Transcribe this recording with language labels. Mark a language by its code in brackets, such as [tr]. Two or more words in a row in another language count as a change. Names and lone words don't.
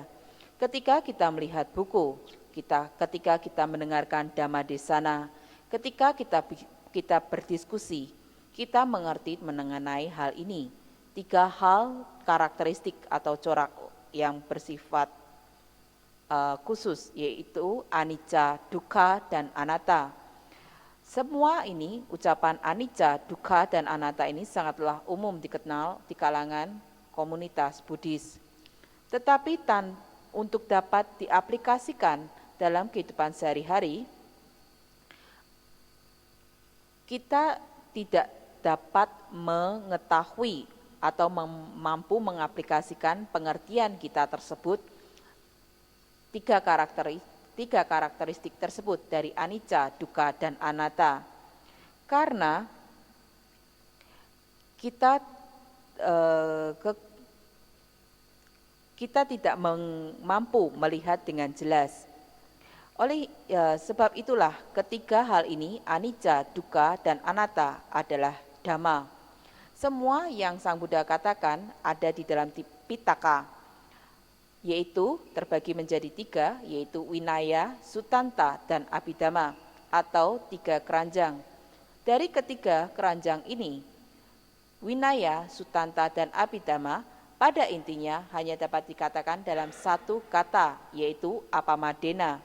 [id] Ketika kita melihat buku, ketika kita mendengarkan Dhammadesana, ketika kita berdiskusi, kita mengerti mengenai hal ini. 3 hal karakteristik atau corak yang bersifat khusus, yaitu [pi] anicca, dukkha, [id] dan anatta. Semua ini, ucapan [pi] anicca, dukkha, [id] dan anatta ini sangatlah umum dikenal di kalangan komunitas Buddhis. Tetapi untuk dapat diaplikasikan dalam kehidupan sehari-hari, kita tidak dapat mengetahui atau mampu mengaplikasikan pengertian kita tersebut, tiga karakteristik tersebut dari [pi] anicca, dukkha, [id] dan anatta. Karena kita tidak mampu melihat dengan jelas. Oleh sebab itulah ketiga hal ini, [pi] anicca, dukkha, [id] dan anatta adalah dhamma. Semua yang Sang Buddha katakan ada di dalam Pitaka, yaitu terbagi menjadi tiga, yaitu Vinaya, Sutanta, dan Abhidhamma, atau tiga keranjang. Dari ketiga keranjang ini, Vinaya, Sutanta, dan Abhidhamma pada intinya hanya dapat dikatakan dalam satu kata, yaitu apamadena.